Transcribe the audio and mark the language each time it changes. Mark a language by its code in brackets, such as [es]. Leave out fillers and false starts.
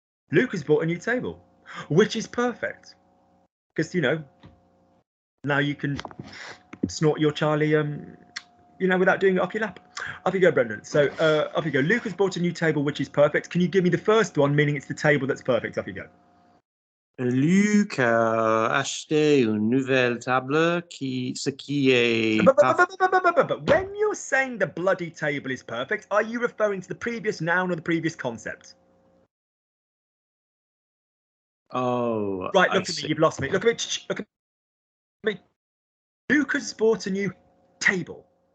[en] Luke has bought a new table, which is perfect. Because, you know, now you can snort your Charlie, you know, without doing it off your lap. Off you go, Brendan. So off you go. Luke has bought a new table, which is perfect. Can you give me the first one, meaning it's the table that's perfect? Off you go. [fr] Luc a acheté une nouvelle table ce qui est... [en] But when you're saying the bloody table is perfect, are you referring to the previous noun or the previous concept? Oh, right, look at me, you've lost me. Look at me, look at me. Luke has bought a new table.